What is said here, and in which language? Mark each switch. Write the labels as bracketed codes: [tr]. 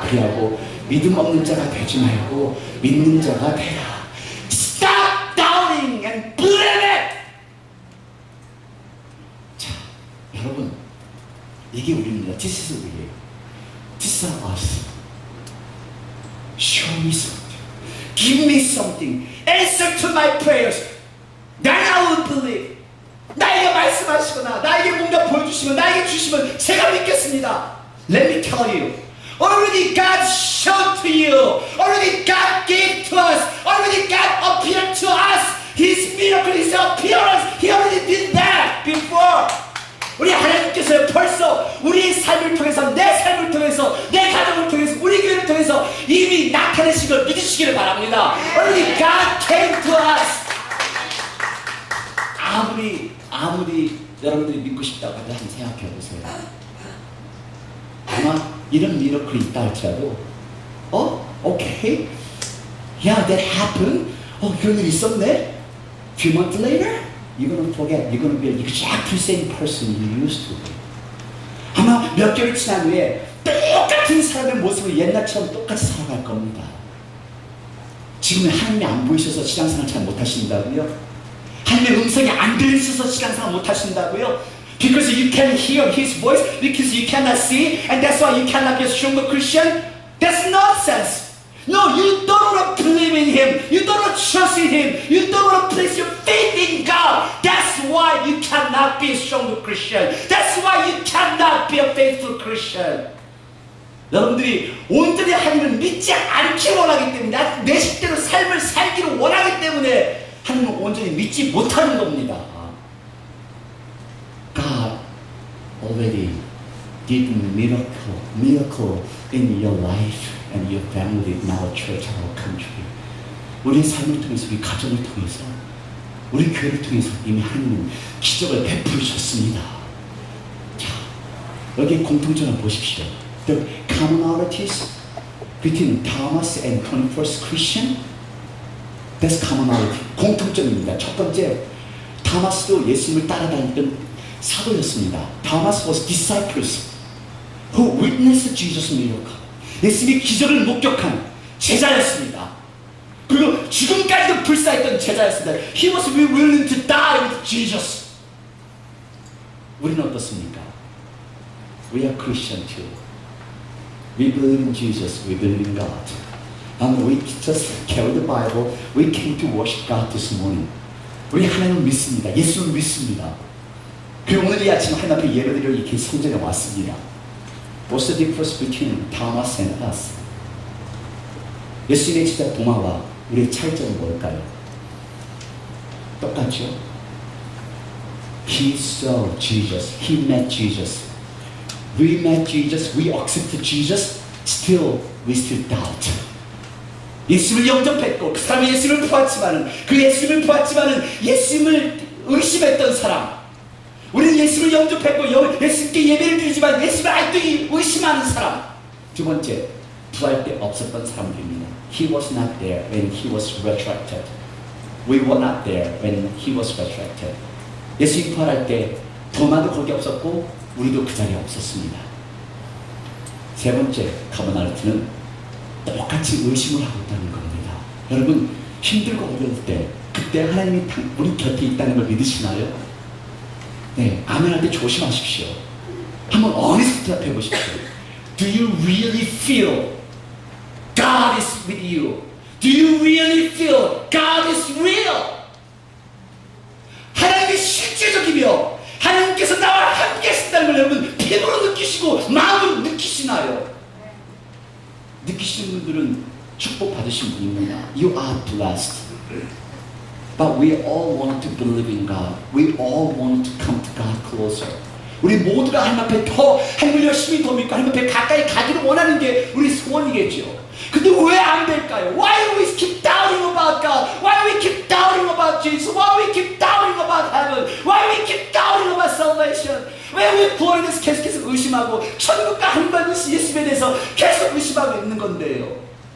[ko] 그리하고 믿음 없는 자가 되지 말고 믿는 자가 되라. [en] Stop doubting and believe it. [ko] 자, 여러분, 이게 우리입니다. [en] This is [ko] 우리예요. [en] This is us. Show me something. Give me something. Answer to my prayers. Then I will believe. [ko] 나에게 말씀하시거나 나에게 뭔가 보여주시면 나에게 주시면 제가 믿겠습니다. [en] Let me tell you. Already God showed to you. Already God gave to us. Already God appeared to us. His miracle, His appearance. He already did that before. [ko] 우리 하나님께서 벌써 우리의 삶을 통해서 내 삶을 통해서 내 가정을 통해서 우리 교회를 통해서 이미 나타내신 걸 믿으시기를 바랍니다. [en] Already God came to us. [ko] 아무리 여러분들이 믿고 싶다고 한번 생각해 보세요. 아마 이런 미러클이 있다 할지라도 [en] okay, yeah, that happened. [ko] 그런 일 있었네. [en] Few months later, you're gonna forget. You're gonna be the exact same person you used to be. [ko] 아마 몇 개월 지난 후에 똑같은 사람의 모습을 옛날처럼 똑같이 살아갈 겁니다. 지금은 하나님이 안 보이셔서 신앙생활 잘 못하신다고요? 하나님의 음성이 안 들리셔서 신앙생활 못하신다고요? [en] Because you can hear his voice, because you cannot see, and that's why you cannot be a stronger Christian? That's nonsense. No, you don't want to believe in him. You don't want to trust in him. You don't want to place your faith in God. That's why you cannot be a stronger Christian. That's why you cannot be a faithful Christian. [ko] 여러분들이 온전히 하나님을 믿지 않기 원하기 때문에 내 식대로 삶을 살기를 원하기 때문에 하나님을 온전히 믿지 못하는 겁니다. [en] God already did miracle in your life and your family, in our church, our country. [ko] 우리의 삶을 통해서, 우리 가정을 통해서, 우리 교회를 통해서 이미 하나님은 기적을 베푸셨습니다. 자, 여기 공통점을 보십시오. [en] The commonalities between Thomas and 21st Christian, that's commonality. [ko] 공통점입니다. 첫 번째, 타마스도 예수님을 따라다니던 사도였습니다. [en] Thomas was disciples who witnessed Jesus' miracle. [ko] 예수님의 기적을 목격한 제자였습니다. 그리고 죽음까지도 불사했던 제자였습니다. [en] He was willing to die with Jesus. [ko] 우리는 어떻습니까? [en] We are Christian too. We believe in Jesus. We believe in God. And we just carry the Bible. We came to worship God this morning. [ko] 우리 하나님을 믿습니다. 예수를 믿습니다. 그리고 오늘 이 아침 하나님 앞에 예배드리러 이렇게 성전에 왔습니다. [en] What's the difference between Thomas and us? [ko] 예수님의 제자 도마와 우리의 차이점은 뭘까요? 똑같죠? [en] He saw Jesus. He met Jesus. We met Jesus. We accepted Jesus. Still, we still doubt. [ko] 예수님을 영접했고 그 사람이 예수님을 보았지만은 그 예수님을 보았지만은 예수님을 의심했던 사람. 우리는 예수를 영접했고 예수님께 예배를 드리지만 예수를 아직도 의심하는 사람. 두 번째, 부활 때 없었던 사람들입니다. [en] He was not there when he was resurrected. We were not there when he was resurrected. [ko] 예수님 부활할 때 도마도 거기 없었고 우리도 그 자리에 없었습니다. 세 번째 커머널티는 똑같이 의심을 하고 있다는 겁니다. 여러분 힘들고 어려울 때 그때 하나님이 우리 곁에 있다는 걸 믿으시나요? 네, 아멘할 때 조심하십시오. 한번 honest 해보십시오. [en] Do you really feel God is with you? Do you really feel God is real? [ko] 하나님이 실제적이며 하나님께서 나와 함께 하신다는 걸 여러분 피부로 느끼시고 마음으로 느끼시나요? 느끼시는 분들은 축복 받으신 분입니다. [en] You are blessed. But we all want to believe in God. We all want to come to God closer. [ko] 우리 모두가 하나님 앞에 더 하나님을 열심히 더 믿고 하나님 앞에 가까이 가기를 원하는 게 우리 소원이겠죠. 근데 왜 안 될까요? [en] Why do we keep doubting about God? Why do we keep doubting about Jesus? Why do we keep doubting about heaven? Why do we keep doubting about salvation? [ko] 왜 우리 구원에 대해서 계속해서 의심하고 천국과 하나님과 예수님에 대해서 계속 의심하고 있는 건데요.